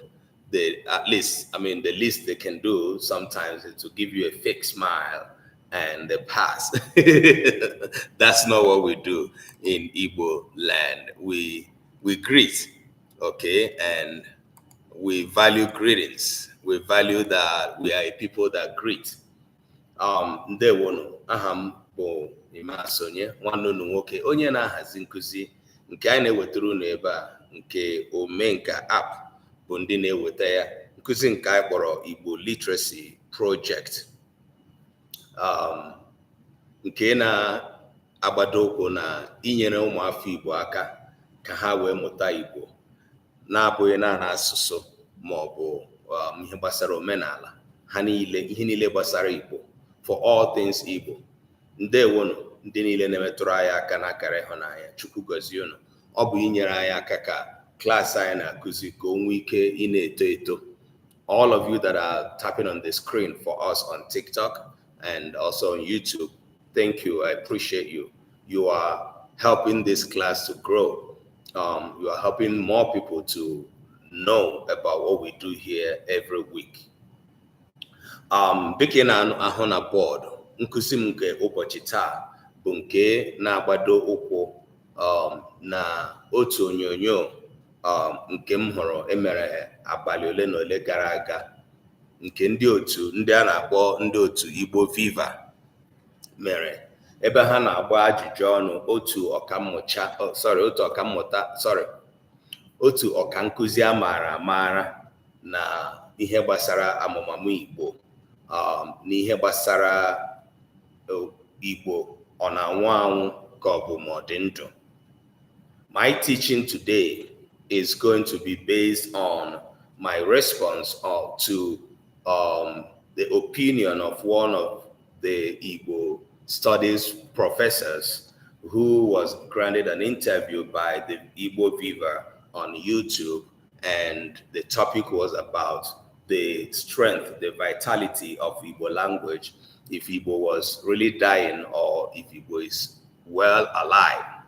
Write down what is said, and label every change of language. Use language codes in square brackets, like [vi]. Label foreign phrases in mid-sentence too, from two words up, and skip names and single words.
[en] The least they can do sometimes is to give you a fake smile and they pass. That's not what we do in Igbo land. We greet, okay, and we value greetings. We value that we are a people that greet. [ig] Ndewonu, aham bụ Imasonye, nwanne unu nwoke, onye na-ahazi nkụzi nke anyị na-ewetara unu ebe a, nke Omenka app bụ ndị na-eweta ya, nkụzi nke anyị kpọrọ Igbo Literacy Project, nke na-agbado ụkwụ na inyere ụmụafọ Igbo aka ka ha wee mụta Igbo na-abụghị naanị asụsụ ma ọ bụ ihe gbasara omenala ha niile, ihe niile gbasara Igbo, [en] for all things Igbo. [ig] Ndewonu ndị niile na-emetụrụ anyị aka n'akara ịhụnanya. Chukwu gọzie unu. Ọ bụ inyere anyị aka ka klaasị anyị na-akụzi ka o nwee ike ị na-eto eto. [en] All of you that are tapping on the screen for us on TikTok and also on YouTube, thank you. I appreciate you. You are helping this class to grow. You are helping more people to know about what we do here every week. [ig] Dịka ị na-ahụ na bọọdụ, nkụzi m nke ụbọchị taa bụ nke na-agbado ụkwụ na otu onyonyo nke m hụrụ emere abalị ole na ole gara aga, nke ndị otu ndị a na-akpọ ndị otu Igbo Viva mere, ebe ha na-agba ajụjụ ọnụ otu ọkankụzi a maara amaara na ihe gbasara amụmamụ Igbo, n'ihe gbasara Igbo [en] My teaching today is going to be based on my response to the opinion of one of the Igbo studies professors who was granted an interview by the Igbo Viva on YouTube, and the topic was about the strength, the vitality of Igbo language, if Igbo was really dying or if Igbo is well alive.